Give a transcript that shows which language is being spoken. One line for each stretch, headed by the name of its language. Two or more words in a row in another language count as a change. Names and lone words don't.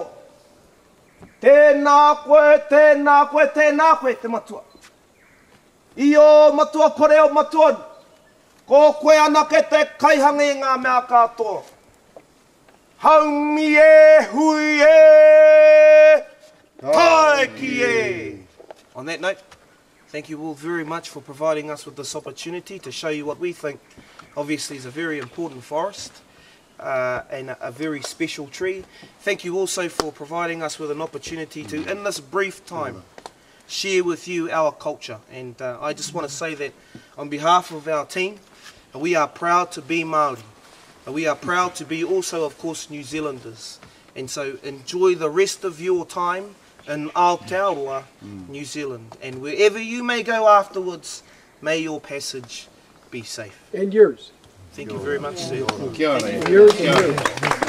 Māori: Tēnā koe te matua. I o matua kore o matua, ko koe anake te kaihanga i ngā mea katoa. Haumi e, hui e, taiki e.
English: On that note, thank you all very much for providing us with this opportunity to show you what we think obviously is a very important forest and a very special tree. Thank you also for providing us with an opportunity to, in this brief time, share with you our culture. And I just want to say that on behalf of our team, we are proud to be Maori. We are proud to be also, of course, New Zealanders. And so enjoy the rest of your time in Aotearoa, New Zealand. And wherever you may go afterwards, may your passage be safe. And yours. Thank you very much, sir.
Māori: Kia ora.
English: Yours and yours.